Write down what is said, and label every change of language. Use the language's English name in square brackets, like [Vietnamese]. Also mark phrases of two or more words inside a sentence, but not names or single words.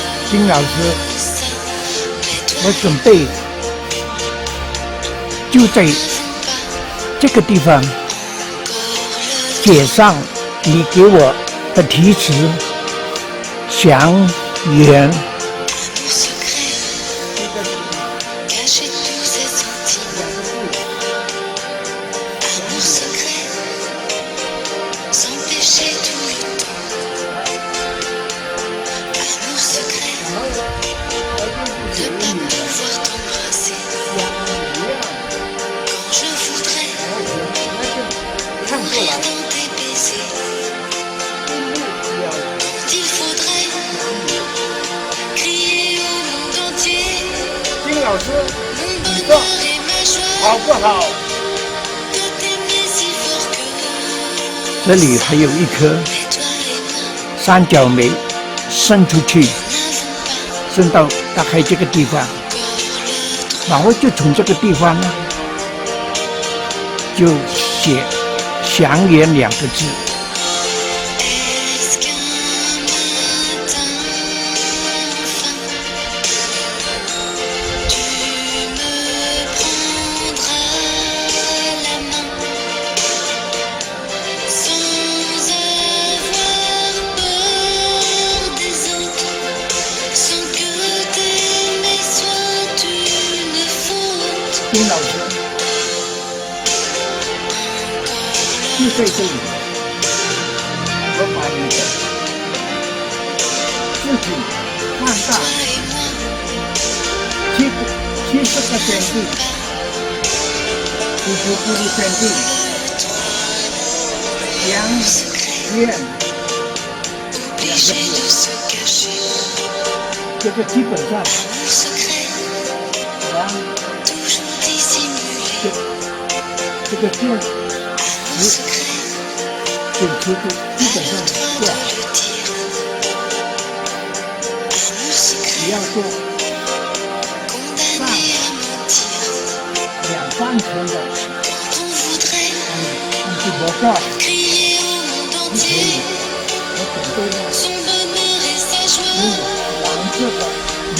[Chinese] 金老师， [French] mais toi [Chinese] 我准备就在这个地方写上你给我的题词，祥源。 [French] amour secret, cacher tous ces sentiments. Amour secret, s'empêcher tout le temps. Amour secret, ne pas pouvoir t'embrasser. Quand je voudrais mourir dans tes baisers. Quand il faudrait crier au monde entier [Chinese] 金老师， [French] mon bonheur et ma joie [Chinese] 好不好？ [French] de t'aimer si fort que [Chinese] 这里还有一颗 [French] mais toi et moi [Chinese] 三角梅伸出去， [French] n'avons pas [Chinese] 伸到大概这个地方， [French] encore le droit [Chinese] 然后就从这个地方呢，就写祥源两个字。 [French] Est-ce qu'un matin enfin tu me prendras la main sans avoir peur des autres, sans que t'aimer soit une faute. [Chinese] 金老师就在这里，我把你的事情放大 [French] Toi et moi [Chinese] 70个先地，99先地，祥源 [French] obligé de se cacher. [Chinese] 这个基本上 [French] Amour secret, [Chinese] 然 [French] toujours dissimulé. [Chinese] 这个线 [French] Amour secret, [Chinese] 剪出去基 [French] pas [Chinese] 本 [French] le [Chinese] 上 [French] droit [Chinese] 做 [French] de le dire. Amour [Chinese] 你 [French] secret, [Chinese] 要做 [French] condamné à mentir. [Chinese] 2、3 层的， [French] Quand on voudrait [Chinese] 你去模仿， [French] crier au monde [Chinese] 你可以 [French] entier [Chinese] 我准备了 [French] son bonheur et sa [Chinese] 用 [French] joie [Chinese] 黄色的 [French] de